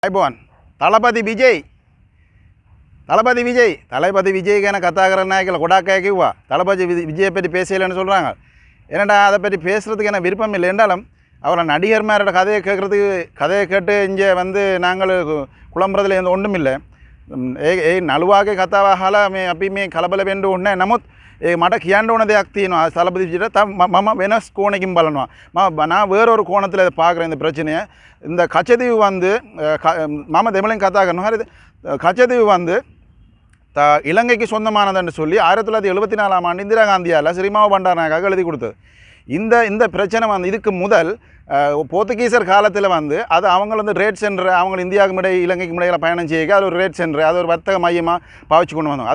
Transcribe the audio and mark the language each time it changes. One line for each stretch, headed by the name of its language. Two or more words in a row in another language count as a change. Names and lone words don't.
Sinhala: අයිබෝන් තලපති විජய் ගැන කතා කරන්නයි කියලා ගොඩක් අය කිව්වා.
Tamil: தளபதி விஜய் பற்றி பேசலைன்னு சொல்கிறாங்க. என்னடா அதை பற்றி பேசுகிறதுக்கு என்ன விருப்பம் இல்லை என்றாலும் அவரை நடிகர்மாரோட கதையை கேட்டு இங்கே வந்து நாங்கள் குழம்புறதுல எந்த ஒன்றும் இல்லை.
Sinhala: නළුවාගේ කතාව අහලා මේ අපි මේ කලබල වෙන්න ඕනේ නැහැ. නමුත් මට කියන්න ඕන දෙයක් තියෙනවා. தளபதி விஜய்ට මම වෙනස් கோணකින් බලනවා.
Tamil: நான் வேறொரு கோணத்தில் இதை பார்க்குறேன் இந்த பிரச்சனையை. இந்த கச்சதீவு வந்து மாமா தமிழையும் கதா கரணும். ஹரி கச்சதீவு வந்து இலங்கைக்கு சொந்தமானதுன்னு சொல்லி 1974ஆம் ஆண்டு இந்திரா காந்தியால் ஸ்ரீமாவோ பண்டாரநாயக்காக எழுதி கொடுத்தது. இந்த பிரச்சனை வந்து இதுக்கு முதல் போர்த்துகீசர் காலத்தில் வந்து அது அவங்க வந்து
English: trade center
Tamil: அவங்க இந்தியாவுக்கு இடையே இலங்கைக்கு இடையில் பயணம் செய்ய அது ஒரு
English: trade center
Tamil: அது ஒரு வர்த்தக மையமாக பாவிச்சு கொண்டு வந்தாங்க.